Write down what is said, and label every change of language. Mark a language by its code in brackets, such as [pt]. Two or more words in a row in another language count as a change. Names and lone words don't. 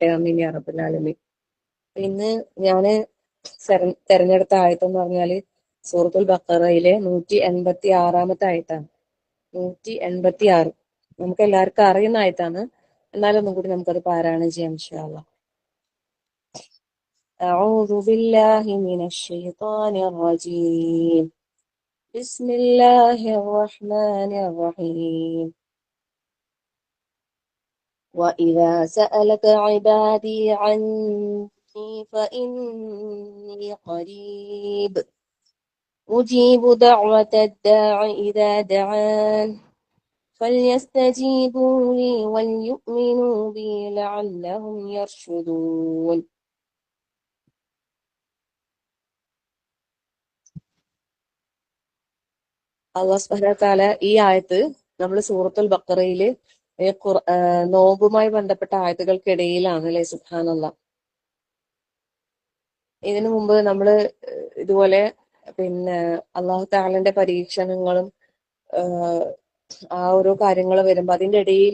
[ar] آمين يا رب العالمين. [ml] ഇന്ന് ഞാന് തെരഞ്ഞെടുത്ത ആയത്തെന്ന് പറഞ്ഞാല് സൂറത്തുൽ ബഖറയിലെ 186 ആയത്താണ്. 186 നമുക്ക് എല്ലാവർക്കും അറിയുന്ന ആയത്താണ്, എന്നാലും ഒന്നും കൂടി നമുക്കത് പാരായണം ചെയ്യാം [ar] إن شاء الله. أعوذ بالله من الشيطان الرجيم. بسم الله الرحمن الرحيم. وإذا سألك عبادي عني فإني قريب أجيب دعوة الداع إذا دعان فليستجيبوا لي وليؤمنوا بي لعلهم يرشدون. الله سبحانه وتعالى [ml] ഈ ആയത്ത് നമ്മൾ സൂറത്തുൽ ബഖറയില് നോമ്പുമായി ബന്ധപ്പെട്ട ആയത്തുകൾക്കിടയിലാണ് അല്ലെ. സുബ്ഹാനല്ലാഹ്. ഇതിനു മുമ്പ് നമ്മള് ഇതുപോലെ അല്ലാഹു തആലന്റെ പരീക്ഷണങ്ങളും ആ ഓരോ കാര്യങ്ങൾ വരുമ്പോ അതിന്റെ ഇടയിൽ